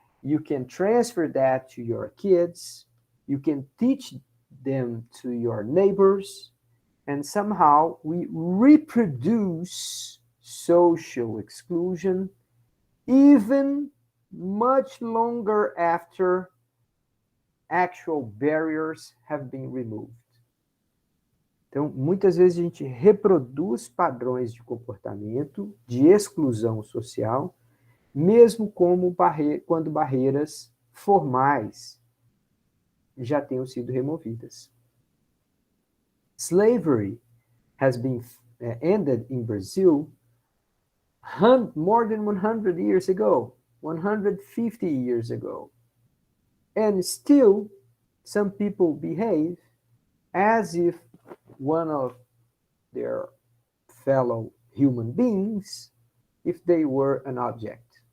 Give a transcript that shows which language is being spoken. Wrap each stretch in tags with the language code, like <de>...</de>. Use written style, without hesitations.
<en>You can transfer that to your kids. You can teach them to your neighbors. And somehow we reproduce social exclusion even much longer after actual barriers have been removed.</en> <pt>Então, muitas vezes a gente reproduz padrões de comportamento, de exclusão social, mesmo quando barreiras formais já tenham sido removidas.</pt> <en>Slavery has been ended in Brazil more than 100 years ago, 150 years ago. And still, some people behave as if one of their fellow human beings, if they were an object.</en>